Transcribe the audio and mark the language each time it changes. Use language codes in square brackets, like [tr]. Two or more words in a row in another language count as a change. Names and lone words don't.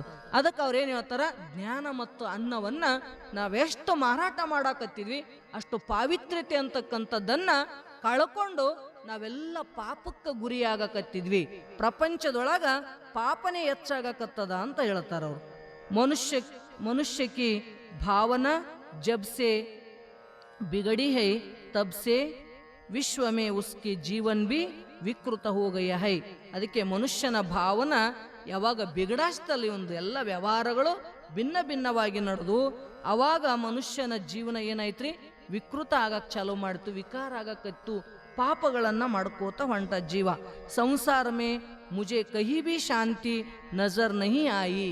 [kn] ಅದಕ್ಕೆ ಅವ್ರೇನು ಹೇಳ್ತಾರ, ಜ್ಞಾನ ಮತ್ತು ಅನ್ನವನ್ನ ನಾವೆಷ್ಟು ಮಾರಾಟ ಮಾಡಾಕತ್ತಿದ್ವಿ ಅಷ್ಟು ಪಾವಿತ್ರ್ಯತೆ ಅಂತಕ್ಕಂಥದ್ದನ್ನ ಕಳ್ಕೊಂಡು ನಾವೆಲ್ಲ ಪಾಪಕ್ಕೆ ಗುರಿಯಾಗಕತ್ತಿದ್ವಿ. ಪ್ರಪಂಚದೊಳಗ ಪಾಪನೇ ಹೆಚ್ಚಾಗಕತ್ತದ ಅಂತ ಹೇಳ್ತಾರ ಅವರು. [hi] मनुष्य की भावना जब से बिगड़ी है तब से विश्व में उसकी जीवन भी विकृत हो गया है. [kn] ಅದಕ್ಕೆ ಮನುಷ್ಯನ ಭಾವನ ಯಾವಾಗ ಬಿಗಡಾಸ್ತಲ್ಲಿ ಒಂದು ಎಲ್ಲ ವ್ಯವಹಾರಗಳು ಭಿನ್ನವಾಗಿ ನಡೆದು ಅವಾಗ ಮನುಷ್ಯನ ಜೀವನ ಏನಾಯ್ತ್ರಿ, ವಿಕೃತ ಆಗಕ್ಕೆ ಚಾಲೂ ಮಾಡ್ತು, ವಿಕಾರ ಆಗಕತ್ತು, ಪಾಪಗಳನ್ನ ಮಾಡ್ಕೋತ ಹೊಂಟ ಜೀವ. [hi] संसार में मुझे कहीं भी शांति नज़र नहीं आई.